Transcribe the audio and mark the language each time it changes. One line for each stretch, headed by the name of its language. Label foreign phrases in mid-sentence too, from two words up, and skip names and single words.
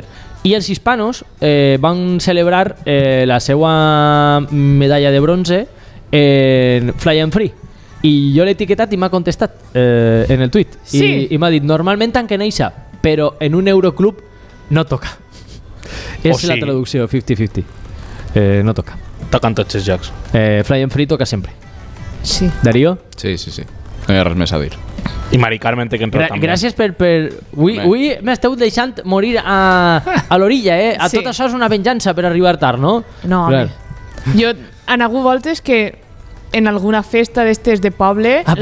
Catalan: I els hispanos van celebrar la seva medalla de bronze en Fly and Free. I jo l'he etiquetat i m'ha contestat en el tuit. Sí. I m'ha dit, normalment tanquen eixa, però en un Euroclub no toca. És la sigui- traducció, 50-50. No toca. Toquen tots els jocs. Fly and Free toca sempre. Sí. Darío? Sí. No hi ha res més a dir. I Mari Carmen té que entrar també. Gràcies per... Avui m'esteu deixant morir a l'orilla, eh? Sí. Tot això és una venjança per arribar tard, no? No, Clar. home. Jo, han hagut voltes que en alguna festa d'estes de poble la